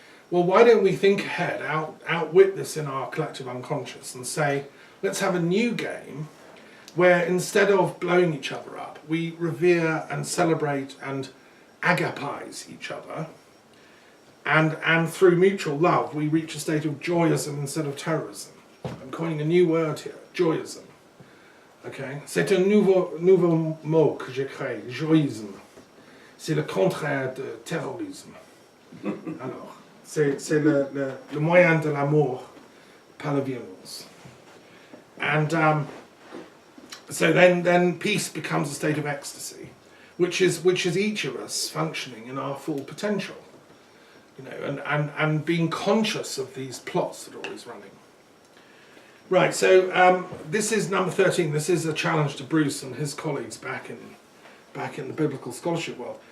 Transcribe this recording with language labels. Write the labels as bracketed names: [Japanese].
[English] Well, why don't we think ahead, outwit this in our collective unconscious and say, let's have a new game where instead of blowing each other up, we revere and celebrate and agapize each other, and through mutual love we reach a state of joyism instead of terrorism. I'm coining a new word here, joyism. Okay? [French] C'est un nouveau mot que j'ai créé, joyisme. C'est le contraire de terrorisme. Alors, c'est le moyen de l'amour par la violence. [English] And so then peace becomes a state of ecstasy, which is each of us functioning in our full potential, you know, and being conscious of these plots that are always running. Right, so this is number 13. This is a challenge to Bruce and his colleagues back in the biblical scholarship world.